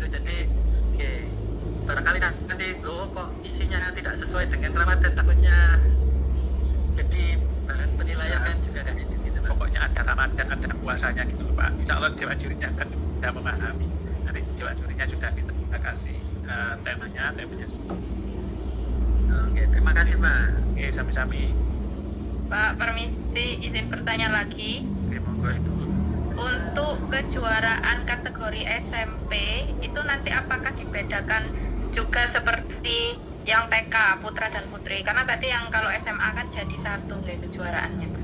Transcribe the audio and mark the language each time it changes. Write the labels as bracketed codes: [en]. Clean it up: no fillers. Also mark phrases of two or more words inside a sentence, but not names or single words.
[id] Jadi barangkali nanti kok isinya tidak sesuai dengan Ramadan, takutnya jadi bahan penilaian kan juga kayak gitu Pak. Pokoknya ada Ramadan, ada puasanya gitu loh Pak. [ar] إن شاء الله [id] Dewan Jurinya kan sudah memahami. Nanti Dewan Jurinya sudah bisa kita kasih temanya seperti itu. Oke, sami-sami. Pak, permisi izin bertanya lagi. Oke, monggo Ibu. Untuk kejuaraan kategori SMP itu nanti apakah dibedakan juga seperti yang TK putra dan putri? Karena tadi yang kalau SMA kan jadi satu nggak kejuaraannya, Pak.